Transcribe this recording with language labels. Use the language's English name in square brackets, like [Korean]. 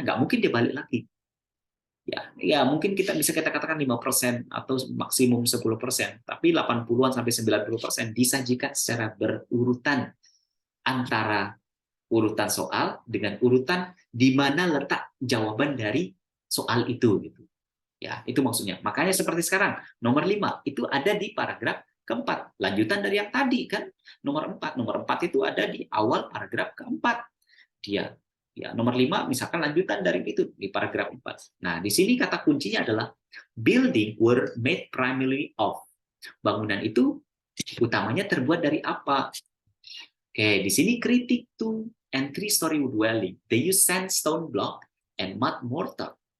[Indonesian] Nggak mungkin dia balik lagi. Ya mungkin kita katakan 5% atau maksimum 10%, tapi 80-an sampai 90% disajikan secara berurutan antara urutan soal dengan urutan di mana letak jawaban dari soal itu gitu. Ya, itu maksudnya. Makanya seperti sekarang, nomor 5 itu ada di paragraf keempat. Lanjutan dari yang tadi kan, nomor 4. Nomor 4 itu ada di awal paragraf keempat. Dia ya nomor 5 misalkan lanjutan dari itu di paragraf 4. Nah, di sini kata kuncinya adalah [English] building were made primarily of. [Indonesian] Bangunan itu utamanya terbuat dari apa? Oke, di sini kritik [English] two and three-story dwelling. They use sandstone block and mud mortar.